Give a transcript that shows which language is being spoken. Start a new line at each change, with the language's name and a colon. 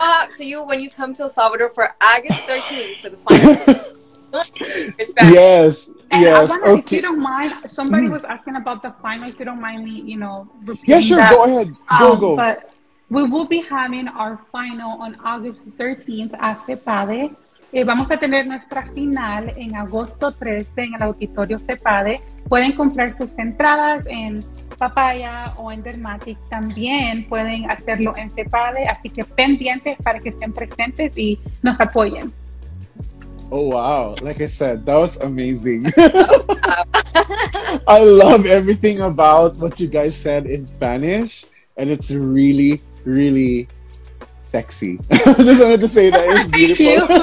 English: So you when you come to El Salvador for August 13th for the final. Yes. And yes. I wonder, if you don't mind, somebody was asking about the final. If you don't mind me, repeating. Yeah, sure. That. Go ahead. Go. But We will be having our final on August 13th at FEPADE.
Spanish: Vamos a tener nuestra final en agosto 13 en el auditorio FEPADE. Pueden comprar sus entradas en Papaya o en Dermatic. También pueden hacerlo en FEPADE, así que pendientes para que estén presentes y nos apoyen.
English: Oh, wow. Like I said, that was amazing. I love everything about what you guys said in Spanish, and it's really, really sexy. Just wanted to say that it's beautiful.